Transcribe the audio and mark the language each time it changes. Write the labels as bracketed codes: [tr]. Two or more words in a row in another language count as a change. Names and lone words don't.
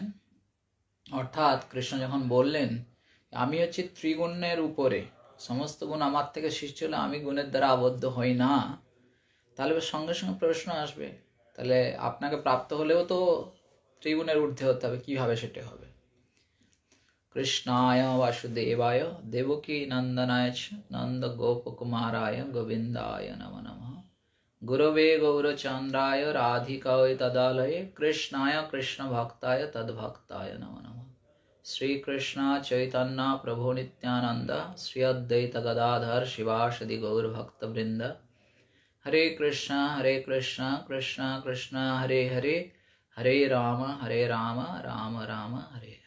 [bn] অর্থাৎ কৃষ্ণ যখন বললেন আমি হচ্ছি ত্রিগুণের উপরে, সমস্ত গুণ আমার থেকে সৃষ্টি হলে আমি গুণের দ্বারা আবদ্ধ হই না, তাহলে সঙ্গে সঙ্গে প্রশ্ন আসবে তাহলে আপনাকে প্রাপ্ত হলেও তো ত্রিগুণের ঊর্ধ্বে হতে হবে, কিভাবে সেটা হবে। [sa] কৃষ্ণায় বাসুদেবায় দেবকী নন্দনায় চ নন্দ গোপকুমারায় গোবিন্দায় নমো নমঃ। গুরবে গৌরচন্দ্রায় রাধিকায় তদালয়ে কৃষ্ণায় কৃষ্ণ ভক্তায় তদ্ভক্তায় নমো নমঃ। [bn] শ্রীকৃষ্ণ চৈতন্য প্রভু নিত্যানন্দ শ্রী অদ্বৈত গদাধর শিবাসাদি গৌর ভক্তবৃন্দ। [sa] হরে কৃষ্ণ কৃষ্ণ কৃষ্ণ হরে হরে, হরে রাম রাম রাম হরে হরে।